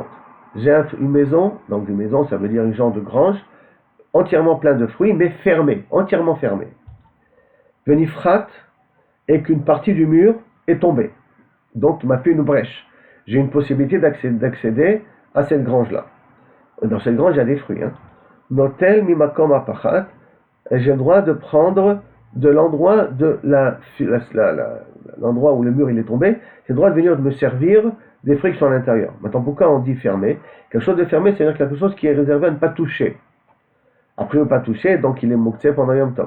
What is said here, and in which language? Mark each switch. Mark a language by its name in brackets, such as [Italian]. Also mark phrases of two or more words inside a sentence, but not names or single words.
[French] J'ai une maison, donc une maison, ça veut dire une genre de grange, entièrement plein de fruits, mais fermée, entièrement fermée. Venifrat, et qu'une partie du mur est tombée. Donc, il m'a fait une brèche. J'ai une possibilité d'accéder à cette grange-là. Dans cette grange, il y a des fruits. [Hebrew] נוטל ממקום הפחת, [French] et j'ai le droit de prendre de l'endroit l'endroit où le mur il est tombé, j'ai le droit de venir me servir des fruits qui sont à l'intérieur. Maintenant, pourquoi on dit fermé? Quelque chose de fermé, c'est-à-dire quelque chose qui est réservé à ne pas toucher. Après ne pas toucher, donc il est mouktsé pendant [Hebrew] יום טוב.